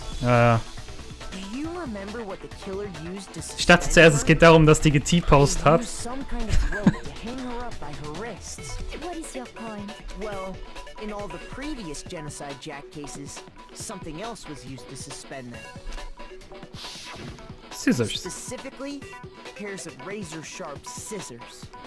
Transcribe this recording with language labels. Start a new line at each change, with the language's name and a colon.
English: Do you remember what the killer used to
German: Ich dachte zuerst, es geht darum, dass die T-Post hat.
English: use some kind of rope to hang her up by her wrists? What is your point? Well, in all the previous Genocide Jack cases, something else was used to suspend them. Scissors. Specifically, pairs of razor-sharp scissors.